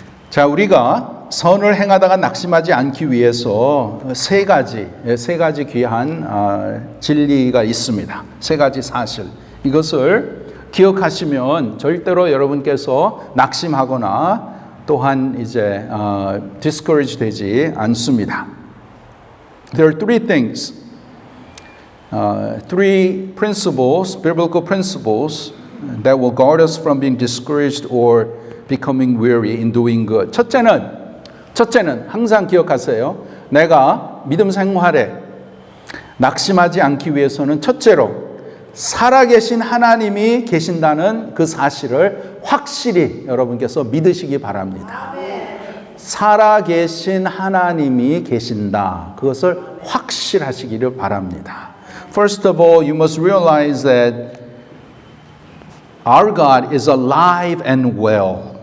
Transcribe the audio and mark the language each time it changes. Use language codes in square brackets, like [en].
[ko] 자, 우리가 선을 행하다가 낙심하지 않기 위해서 세 가지 귀한 진리가 있습니다. 세 가지 사실. 이것을 기억하시면 절대로 여러분께서 낙심하거나 또한 이제 discourage 되지 않습니다. [en] There are three things, three principles, biblical principles that will guard us from being discouraged or becoming weary in doing good. [ko] 첫째는 항상 기억하세요. 내가 믿음 생활에 낙심하지 않기 위해서는 첫째로 살아계신 하나님이 계신다는 그 사실을 확실히 여러분께서 믿으시기 바랍니다. 살아계신 하나님이 계신다. 그것을 확실하시기를 바랍니다. [en] First of all, you must realize that our God is alive and well.